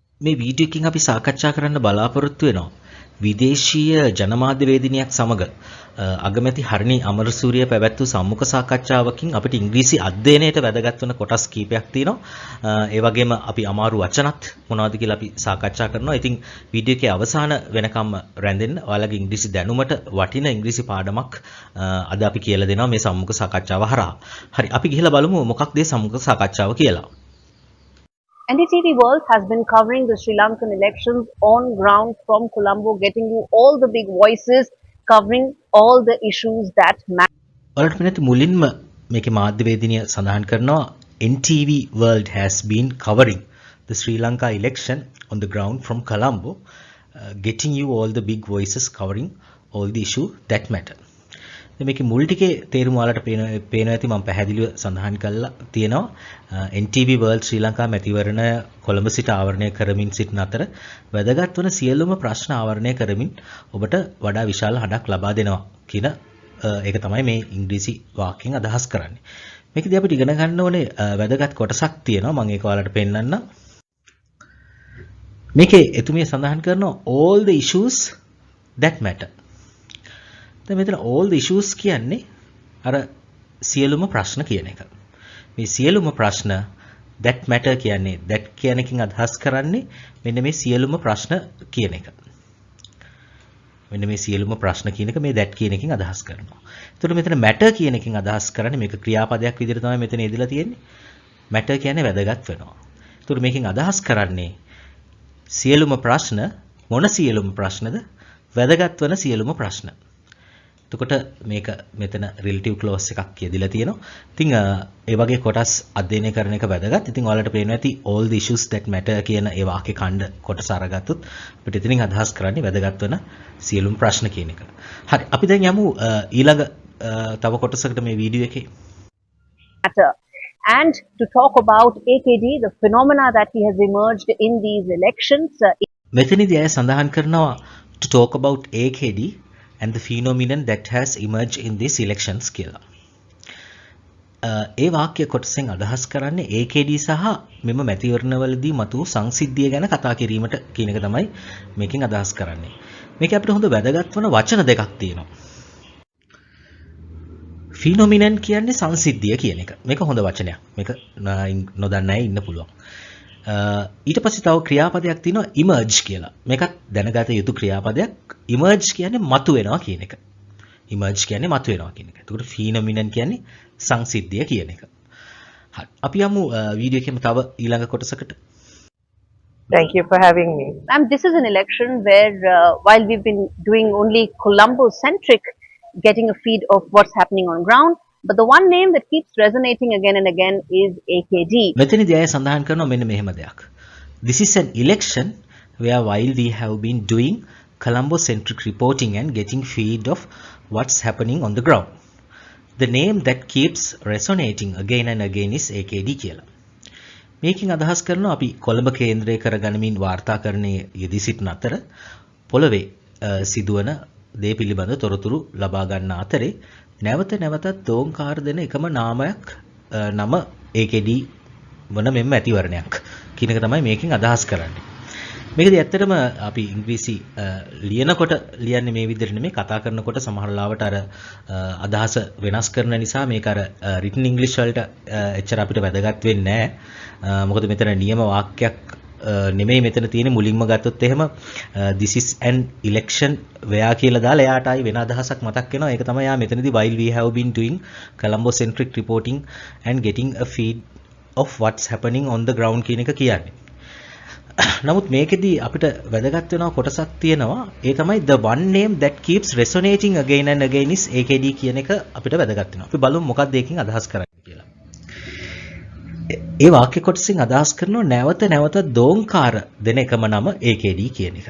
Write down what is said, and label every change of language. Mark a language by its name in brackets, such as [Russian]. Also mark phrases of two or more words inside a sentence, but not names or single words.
[Sinhala] මේ වීඩියෝ එකකින් අපි සාකච්ඡා කරන්න බලාපොරොත්තු වෙනවා විදේශීය ජනමාධ්‍යවේදිනියක් සමග අගමැති හරිනි අමරසූරිය පැවැත් වූ සම්මුඛ සාකච්ඡාවකින් අපිට ඉංග්‍රීසි අධ්‍යයනයට වැදගත් වන කොටස් කීපයක් තියෙනවා. ඒ වගේම අපි අමාරු වචනත් මොනවද කියලා අපි සාකච්ඡා කරනවා. ඉතින් වීඩියෝ එකේ අවසාන වෙනකම්ම රැඳෙන්න ඔයාලගේ ඉංග්‍රීසි දැනුමට වටින ඉංග්‍රීසි පාඩමක් අද අපි කියලා දෙනවා මේ සම්මුඛ සාකච්ඡාව හරහා. හරි අපි ගිහලා බලමු මොකක්ද මේ සම්මුඛ සාකච්ඡාව කියලා. [English] NDTV World has been covering the Sri Lankan elections on ground from Colombo, getting you all the big voices, covering all the issues that matter. [Sinhala] ඔයාලට මෙන්න මුලින්ම මේකේ මාධ්‍යවේදිනිය සඳහන් කරනවා [English] NTV World has been covering the Sri Lanka election on the ground from Colombo, getting you all the big voices, covering all the issue that matter. [Sinhala] මේකේ මුල් ටිකේ තේරුම වලට පේනවා ඇති මම පැහැදිලිව සඳහන් කළා තියෙනවා NTV World ශ්‍රී ලංකා මැතිවරණ කොළඹ සිට ආවරණය කරමින් සිටින අතර වැදගත් වන සියලුම ප්‍රශ්න ආවරණය කරමින් ඔබට වඩා විශාල හඬක් ලබා දෙනවා කියන ඒක තමයි මේ ඉංග්‍රීසි වාක්‍යයෙන් අදහස් කරන්නේ. මේකදී අපිට ඉගෙන ගන්න ඕනේ වැදගත් කොටසක් තියෙනවා මම ඒක ඔයාලට පෙන්නන්නම්. මේකේ එතුමිය සඳහන් කරනවා [English] all the issues that matter. [Sinhala] දැන් මෙතන [English] all the issues [Sinhala] කියන්නේ අර සියලුම ප්‍රශ්න කියන එක. මේ සියලුම ප්‍රශ්න [English] that matter [Sinhala] කියන්නේ that කියන එකකින් අදහස් කරන්නේ මෙන්න මේ සියලුම ප්‍රශ්න කියන එක. මෙන්න මේ සියලුම ප්‍රශ්න කියන එක මේ that කියන එකකින් අදහස් කරනවා. එතකොට මෙතන matter කියන එකකින් අදහස් කරන්නේ මේක ක්‍රියාපදයක් විදිහට තමයි මෙතන යෙදලා තියෙන්නේ. matter කියන්නේ වැදගත් වෙනවා. එතකොට මේකෙන් අදහස් කරන්නේ සියලුම ප්‍රශ්න මොන සියලුම ප්‍රශ්නද? වැදගත් වෙන සියලුම ප්‍රශ්න. එතකොට මේක මෙතන [English] relative clause [Sinhala] එකක් කියදලා තියෙනවා. ඉතින් ඒ වගේ කොටස් අධ්‍යයනය කරන එක වැදගත්. ඉතින් ඔයාලට පේනවා ඇති [English] all the issues that matter [Sinhala] කියන ඒ වාක්‍ය ඛණ්ඩ කොටස අරගත්තොත් අපිට එතනින් අදහස් කරන්නේ වැදගත් වෙන සියලුම ප්‍රශ්න කියන එක. හරි අපි දැන් යමු ඊළඟ තව කොටසකට මේ වීඩියෝ එකේ. [English] And to talk about AKD, the phenomena that he has emerged in these elections. [Sinhala] මෙතනදී අය සඳහන් කරනවා [English] to talk about AKD and the phenomenon that has emerged in these elections කියලා. [Sinhala] ඒ වාක්‍ය කොටසෙන් අදහස් කරන්නේ AKD සහ මෙම මැතිවරණවලදී මතු සංසිද්ධිය ගැන කතා කිරීමට කියන එක තමයි මේකෙන් අදහස් කරන්නේ. මේක අපිට හොඳ වැදගත් වන වචන දෙකක් තියෙනවා. phenomenon කියන්නේ සංසිද්ධිය කියන එක. මේක හොඳ වචනයක්. මේක නොදන්න අය ඉන්න පුළුවන්. ඊට පස්සේ තව ක්‍රියාපදයක් තියෙනවා emerge කියලා. මේකත් දැනගත යුතු ක්‍රියාපදයක්. emerge කියන්නේ මතුවෙනවා කියන එක. emerge කියන්නේ මතුවෙනවා කියන එක. එතකොට phenomenon කියන්නේ සංසිද්ධිය කියන එක. හරි. අපි යමු වීඩියෝ එකේම තව ඊළඟ කොටසකට. [English] Thank you for having me. And this is an election where while we've been doing only Colombo centric, getting a feed of what's happening on ground, but the one name that keeps resonating again and again is AKD. [Sinhala] මෙතනදී අය සඳහන් කරනවා මෙන්න මෙහෙම දෙයක්. [English] This is an election where while we have been doing Colombo centric reporting and getting feed of what's happening on the ground, the name that keeps resonating again and again is AKD කියලා. [Sinhala] මේකෙන් අදහස් කරනවා අපි කොළඹ කේන්ද්‍රය කරගනිමින් වාර්තාකරණයේ යෙදී සිටින අතර පොළවේ සිදුවන දේ පිළිබඳ තොරතුරු ලබා ගන්න අතරේ නැවත නැවතත් දෝංකාර දෙන එකම නාමයක් නම AKD වන මෙම ඇතිවරණයක් කියන එක තමයි මේකෙන් අදහස් කරන්නේ. මේකදී ඇත්තටම අපි ඉංග්‍රීසි ලියනකොට ලියන්නේ මේ විදිහට නෙමෙයි කතා කරනකොට සමහර ලාවට අර අදහස වෙනස් කරන නිසා මේක අර [English] written English [Sinhala] වලට එච්චර අපිට වැදගත් වෙන්නේ නැහැ. මොකද මෙතන නියම වාක්‍යයක් නෙමෙයි මෙතන තියෙන්නේ මුලින්ම ගත්තොත් එහෙම [English] this is an election where [Sinhala] කියලා දාලා එයාට ආයි වෙන අදහසක් මතක් වෙනවා. ඒක තමයි යා මෙතනදී [English] while we have been doing Colombo centric reporting and getting a feed of what's happening on the ground [Sinhala] කියන එක කියන්නේ. නමුත් මේකෙදී අපිට වැදගත් වෙන කොටසක් තියෙනවා. ඒ තමයි [English] the one name that keeps resonating again and again is AKD [Sinhala] කියන එක අපිට වැදගත් වෙනවා. අපි බලමු මොකක්ද ඒකෙන් අදහස් කරන්නේ කියලා. ඒ වාක්‍ය කොටසින් අදහස් කරනවා නැවත නැවත දෝංකාර දෙන එකම නම AKD කියන එක.